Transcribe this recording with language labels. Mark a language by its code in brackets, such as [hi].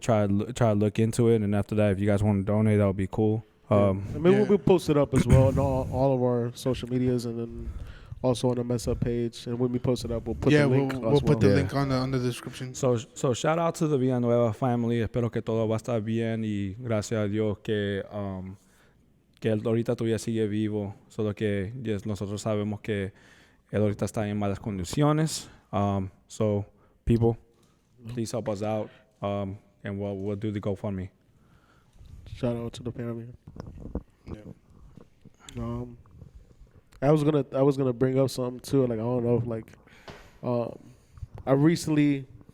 [en] Try to look into it, and after that, if you guys want to donate, that would be cool. We'll post it up as well on all of our social medias, and then also on the Mess Up page. And when we post it up, we'll put the link. We'll put the link on the description. So shout out to the Villanueva family. [es] Espero que todo va a estar bien y gracias a Dios que él ahorita todavía sigue vivo. Solo que nosotros sabemos que él ahorita está en malas condiciones. [en] So people, please help us out, and we'll do the GoFundMe. Shout out to the family. Yeah. I was gonna bring up something too. Like I don't know if I recently.